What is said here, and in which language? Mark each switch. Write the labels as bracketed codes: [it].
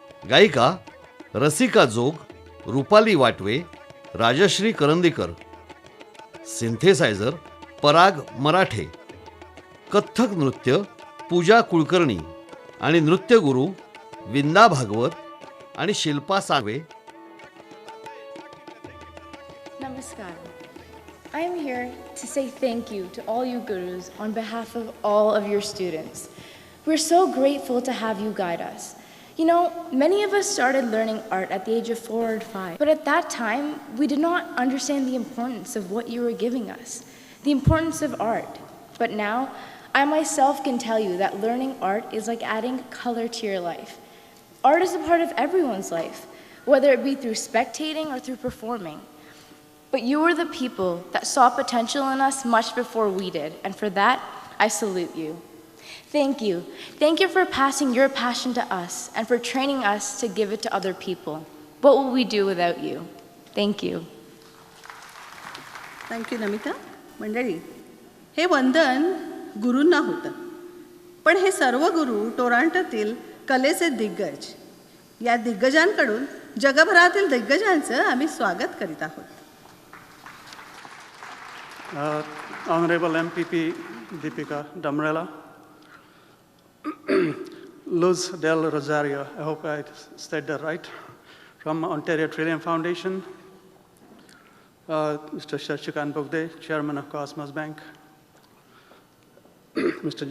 [mr] गायिका रसिका जोग, रुपाली वाटवे, राजश्री करंदीकर, सिंथेसायझर पराग मराठे, कथ्थक नृत्य पूजा कुलकर्णी आणि नृत्यगुरू विंदा भागवत आणि Shilpa save. Namaskar. [en] I am here to say thank you to all you gurus on behalf of all of your students. We're so grateful to have you guide us. You know, many of us started learning art at the age of 4 or 5, but at that time, we did not understand the importance of what you were giving us, the importance of art. But now, I myself can tell you that learning art is like adding color to your life. Art is a part of everyone's life, whether it be through spectating or through performing. But you were the people that saw potential in us much before we did, and for that, I salute you. Thank you. Thank you for passing your passion to us and for training us to give it to other people. What will we do without you? Thank you. Thank you Namita. [mr] मंडळी, हे वंदन गुरूंना होतं, पण हे सर्व गुरु टोरांटोतील कलेचे दिग्गज. या दिग्गजांकडून जगभरातील दिग्गजांचं आम्ही स्वागत करीत आहोत. [en] Honorable MPP Deepika Damrela, Luz del Rosario, I hope I said that right, from Ontario Trillium Foundation, Mr. Shashikant Bogde, Chairman of Cosmos Bank, Mr.